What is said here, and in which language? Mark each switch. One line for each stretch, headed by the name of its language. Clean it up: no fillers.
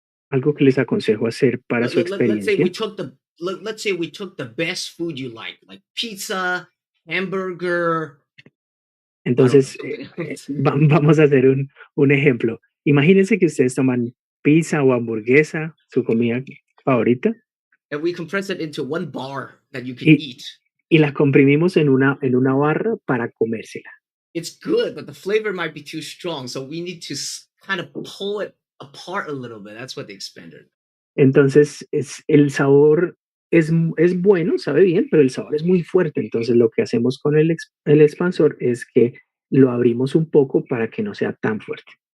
Spanish: algo que les aconsejo hacer para su experiencia.
English: let's say we took the best food you like pizza, hamburger.
Spanish: Entonces, vamos a hacer un ejemplo. Imagínense que ustedes toman pizza o hamburguesa, su comida favorita.
English: And we compress it into one bar that you can eat.
Spanish: Y la comprimimos en una barra para comérsela.
English: It's good, but the flavor might be too strong, so we need to kind of pull it apart a little bit. That's what the expander.
Spanish: Entonces, el sabor es bueno, sabe bien, pero el sabor es muy fuerte. Entonces, lo que hacemos con el expansor es que lo abrimos un poco para que no sea tan fuerte.